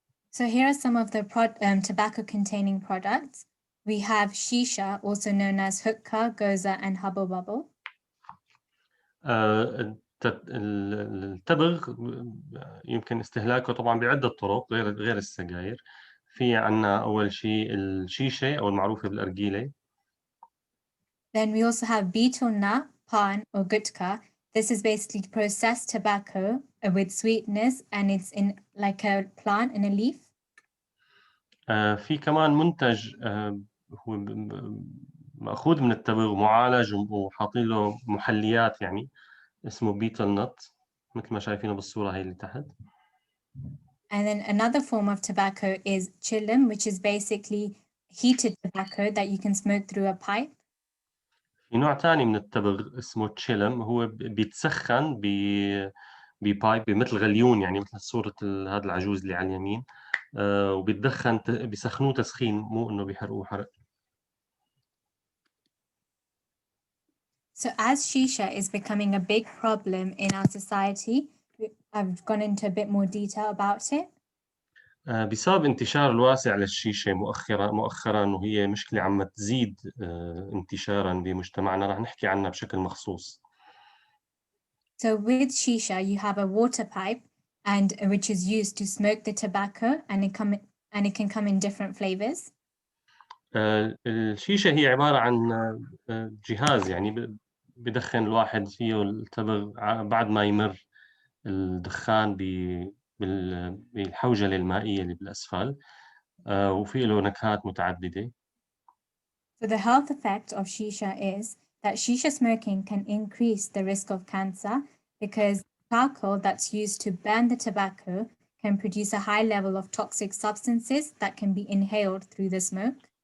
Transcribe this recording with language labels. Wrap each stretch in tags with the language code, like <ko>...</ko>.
<en>So here are some of the tobacco-containing products. We have shisha, also known as hookah, goza, and hubble bubble.</en> <ar>التبغ يمكن استهلاكه طبعًا بعدة طرق غير السجاير. في عندنا أول شيء الشيشة أو المعروفة بالأرجيلة.</ar> <en>Then we also have betel nut, pan, or gutka. This is basically processed tobacco with sweetness, and it's in like a plant in a leaf.</en> <ar>في كمان منتج هو مأخوذ من التبغ معالج وحاطين له محليات يعني اسمه betel nut مثل ما شايفينه بالصورة هي اللي تحت.</ar> <en>And then another form of tobacco is chillum, which is basically heated tobacco that you can smoke through a pipe.</en> <ar>في نوع تاني من التبغ اسمه تشيلم، هو بيتسخن ببايب مثل غليون يعني مثل صورة هذا العجوز اللي على اليمين، وبيتدخن بيسخنوه تسخين مو إنه بيحرقوه حرق.</ar> <en>So as shisha is becoming a big problem in our society, I've gone into a bit more detail about it.</en> <ar>بسبب انتشار الواسع للشيشة مؤخرا وهي مشكلة عم تزيد انتشارا بمجتمعنا، رح نحكي عنها بشكل مخصوص.</ar> <en>So with shisha, you have a water pipe, and which is used to smoke the tobacco, and it can come in different flavors.</en> <ar>الشيشة هي عبارة عن جهاز يعني بدخن الواحد فيه التبغ بعد ما يمر الدخان بالحوجلة المائية اللي بالأسفل، وفي له نكهات متعددة.</ar> <en>So the health effect of shisha is that shisha smoking can increase the risk of cancer because charcoal that's used to burn the tobacco can produce a high level of toxic substances that can be inhaled through the smoke.</en>